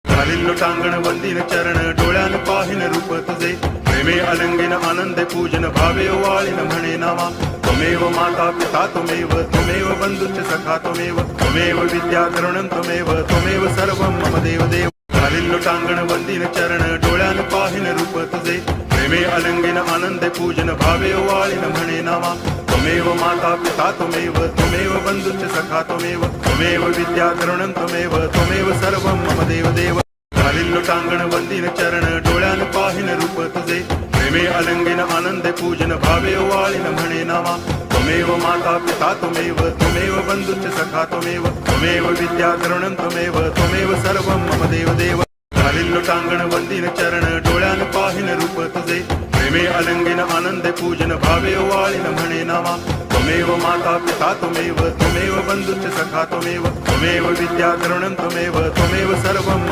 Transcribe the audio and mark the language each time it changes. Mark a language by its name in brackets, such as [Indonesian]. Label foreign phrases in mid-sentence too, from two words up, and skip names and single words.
[Marathi] घालील लोटांगण वंदीन चरण डोळ्यान पाहिन रूप तुझे प्रेमे अलंगिन आनंदे पूजन भावे ओवाळीन म्हणे नामा [Sanskrit] त्वमेव माता पिता त्वमेव बंधुश्च सखा त्वमेव विद्या द्रविणं त्वमेव सर्वं मम देव [Marathi] देव घालील लोटांगण वंदीन चरण डोळ्यान पाहिन रूप तुझे प्रेमे अलंगिन आनंदे पूजन भावे ओवाळीन म्हणे नामा [Sanskrit] त्वमेव माता पिता त्वमेव बंधुश्च सखा त्वमेव विद्या द्रविणं त्वमेव सर्वं मम देव [Marathi] देव घालील लोटांगण वंदीन चरण डोळ्यान पाहिन रूप तुझे प्रेमे अलंगिन आनंदे पूजन भावे ओवाळीन म्हणे नामा [Sanskrit] त्वमेव माता पिता त्वमेव बंधुश्च सखा त्वमेव विद्या द्रविणं त्वमेव सर्वं मम देव [Marathi] देव घालील लोटांगण वंदीन चरण डोळ्यान पाहिन रूप तुझे प्रेमे अलंगिन आनंदे पूजन भावे ओवाळीन म्हणे नामा [Sanskrit] त्वमेव माता पिता त्वमेव बंधुश्च सखा त्वमेव विद्या द्रविणं त्वमेव सर्वं